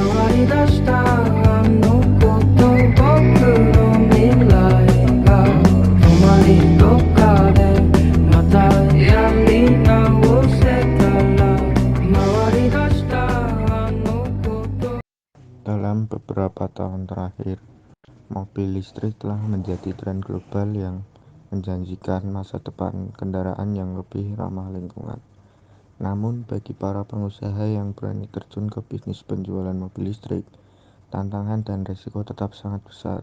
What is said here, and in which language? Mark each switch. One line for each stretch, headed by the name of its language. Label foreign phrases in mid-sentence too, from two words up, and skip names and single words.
Japanese: り出したあのこと僕の未来が止まりどっかでまたやり直せたら回り出したあのこと。
Indonesian: Dalam beberapa tahun terakhir, mobil listrik telah menjadi tren global yang menjanjikan masa depan kendaraan yang lebih ramah lingkungan. Namun, bagi para pengusaha yang berani terjun ke bisnis penjualan mobil listrik, tantangan dan risiko tetap sangat besar.